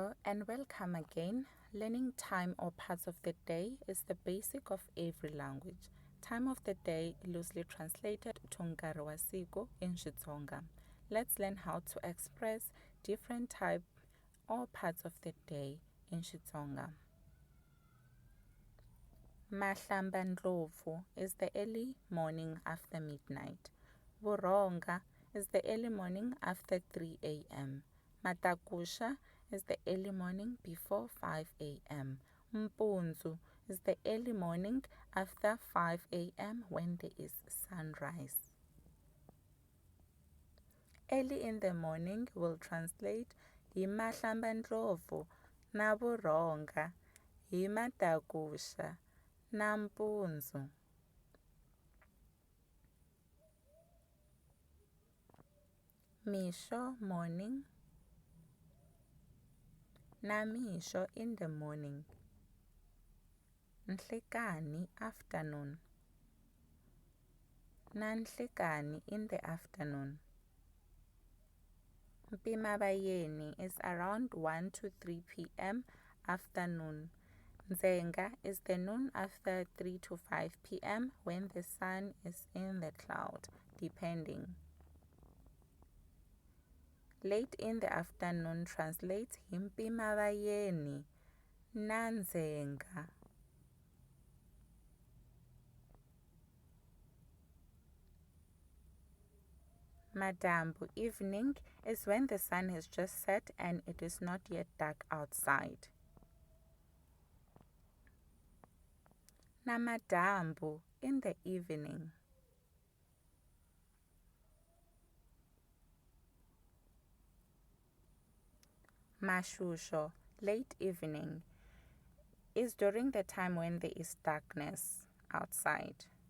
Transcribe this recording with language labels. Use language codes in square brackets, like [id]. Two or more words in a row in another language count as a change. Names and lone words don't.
[en] and welcome again. Learning time or parts of the day is the basic of every language. Time of the day loosely translated to [ts] nkarhi wa siku [en] in Xitsonga. Let's learn how to express different type or parts of the day in Xitsonga. Mahlambandlovu is the early morning after midnight. Vuronga is the early morning after 3 a.m. Matakusha is the early morning before 5 a.m. Mpunzu is the early morning after 5 a.m. when there is sunrise. Early in the morning will translate [ts] hi mahlambandlovu na vuronga, hi matakusha na mpunzu. [en] Misho morning na misho in the morning. Nhlekani afternoon na nhlekani in the afternoon. Mpimabayeni is around 1 to 3 p.m. afternoon. Nzenga is the noon after 3 to 5 p.m. when the sun is in the cloud, depending. Late in the afternoon translates [ts] hi mpimabayeni na nzenga. [en] Madambu evening is when the sun has just set and it is not yet dark outside. Namadambu in the evening. Mashusho, late evening, is during the time when there is darkness outside.